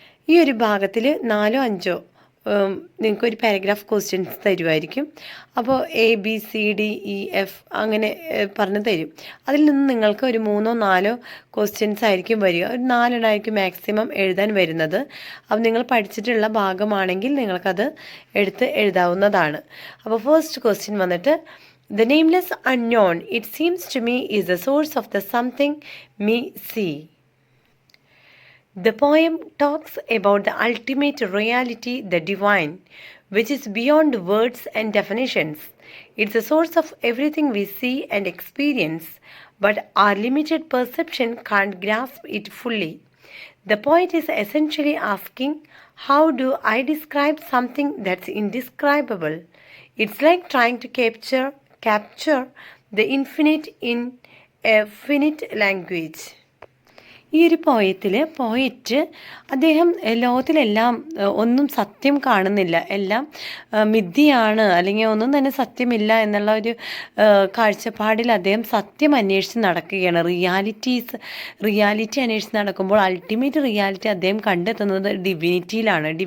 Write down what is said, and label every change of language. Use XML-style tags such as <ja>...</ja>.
<ml>ഈ ഒരു ഭാഗത്തിൽ 4-5 നിങ്ങൾക്കൊരു പാരഗ്രാഫ് ക്വസ്റ്റ്യൻസ് തരുമായിരിക്കും. അപ്പോൾ ABCDEF അങ്ങനെ പറഞ്ഞ് തരും. അതിൽ നിന്ന് നിങ്ങൾക്ക് ഒരു 3-4 ക്വസ്റ്റ്യൻസ് ആയിരിക്കും വരിക. ഒരു 4 എണ്ണമായിരിക്കും മാക്സിമം എഴുതാൻ വരുന്നത്. അപ്പോൾ നിങ്ങൾ പഠിച്ചിട്ടുള്ള ഭാഗമാണെങ്കിൽ നിങ്ങൾക്കത് എടുത്ത് എഴുതാവുന്നതാണ്. അപ്പോൾ ഫസ്റ്റ് ക്വസ്റ്റ്യൻ വന്നിട്ട്,</ml> <en>The nameless unknown, it seems to me, is the source of the something me see. The poem talks about the ultimate reality, the divine, which is beyond words and definitions. It's the source of everything we see and experience, but our limited perception can't grasp it fully. The poet is essentially asking, how do I describe something that's indescribable? It's like trying to capture the infinite in a finite language.</en> <ml>ഈ ഒരു poet അദ്ദേഹം ലോകത്തിലെല്ലാം ഒന്നും സത്യം കാണുന്നില്ല, എല്ലാം മിഥ്യയാണ്, അല്ലെങ്കിൽ ഒന്നും തന്നെ സത്യമില്ല എന്നുള്ള ഒരു കാഴ്ചപ്പാടിൽ അദ്ദേഹം സത്യം അന്വേഷിച്ച് നടക്കുകയാണ്. റിയാലിറ്റി അന്വേഷിച്ച് നടക്കുമ്പോൾ അൾട്ടിമേറ്റ് റിയാലിറ്റി അദ്ദേഹം കണ്ടെത്തുന്നത് ഡിവിനിറ്റിയിലാണ്.</ml>